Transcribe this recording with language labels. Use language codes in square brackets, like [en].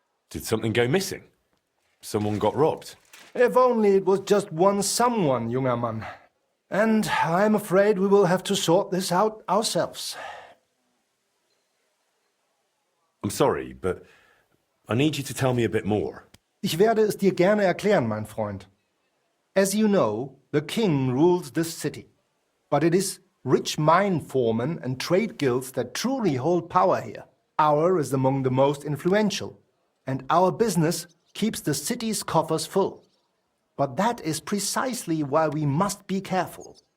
[en] Did something go missing? Someone got robbed? If only it was just one someone, [de] junger Mann. [en] And I'm afraid we will have to sort this out ourselves. I'm sorry, but I need you to tell me a bit more. [de] Ich werde es dir gerne erklären, mein Freund. [en] As you know, the king rules this city. But it is rich mine foremen and trade guilds that truly hold power here. Our is among the most influential, and our business keeps the city's coffers full. But that is precisely why we must be careful.